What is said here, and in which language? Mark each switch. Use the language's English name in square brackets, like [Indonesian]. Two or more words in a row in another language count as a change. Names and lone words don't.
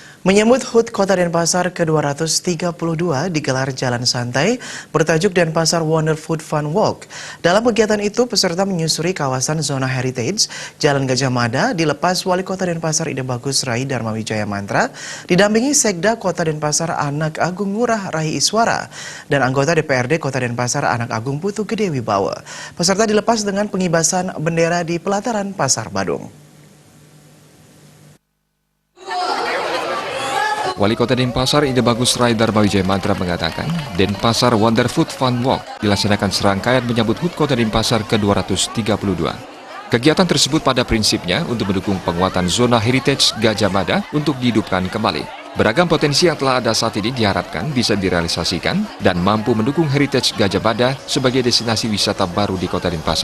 [Indonesian] Menyambut HUT Kota Denpasar ke-232 digelar jalan santai bertajuk Denpasar Wonder Food Fun Walk. Dalam kegiatan itu, peserta menyusuri kawasan zona heritage Jalan Gajah Mada dilepas Wali Kota Denpasar Ide Bagus Rai Darmawijaya Mantra, didampingi Sekda Kota Denpasar Anak Agung Ngurah Rahi Iswara dan anggota DPRD Kota Denpasar Anak Agung Putu Gede Wibawa. Peserta dilepas dengan pengibasan bendera di pelataran Pasar Badung. Wali Kota Denpasar Ide Bagus Rai Darmawijaya Mantra mengatakan, Denpasar Wonder Food Fun Walk dilaksanakan serangkaian menyambut HUT Kota Denpasar ke-232. Kegiatan tersebut pada prinsipnya untuk mendukung penguatan zona heritage Gajah Mada untuk dihidupkan kembali. Beragam potensi yang telah ada saat ini diharapkan bisa direalisasikan dan mampu mendukung heritage Gajah Mada sebagai destinasi wisata baru di Kota Denpasar.